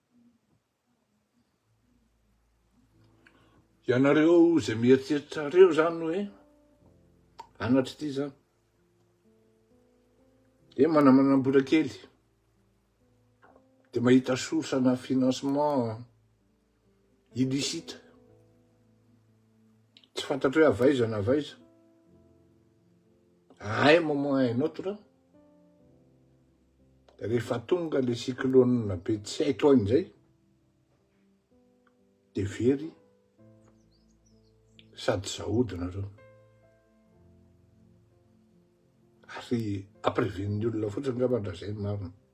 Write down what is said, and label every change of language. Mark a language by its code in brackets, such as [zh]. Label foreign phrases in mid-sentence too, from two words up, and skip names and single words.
[mg] Ianareo zay mieritreritra reo zany hoe anatry ity zany dia manamanambola kely dia mahita source na [fr] financement illicite [mg] tsy fantatro hoe avaiza na avaiza [fr] à un moment un autre [mg] rehefa tonga [fr] le cyclone [mg] be tsy hay taony zay de very sady zahodina reo ary ampireven'ny olona fotsiny ngambandrazay marina